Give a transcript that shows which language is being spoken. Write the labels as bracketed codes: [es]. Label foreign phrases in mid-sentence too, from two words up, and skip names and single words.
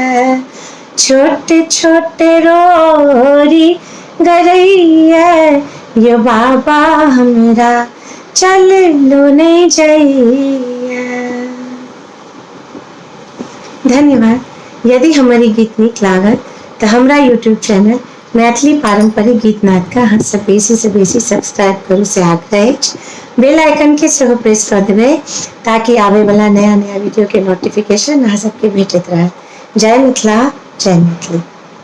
[mai] छोटे छोटे रोरी गरैया, यो बाबा हमरा चल लो नहीं जइया। धन्यवाद। यदि हमारी गीत नीक लागत तो हमरा यूट्यूब चैनल मैथिली पारंपरिक गीत नाद का अहाँ सब बेसी से बेसी सब्सक्राइब करू से आग्रह अछि। [en] bell icon [mai] के सेहो प्रेस कर देबै ताकि आवे वाला नया नया वीडियो के नोटिफिकेशन अहाँ सबके भेटैत रहत। जय मिथिला, जय मैथिली।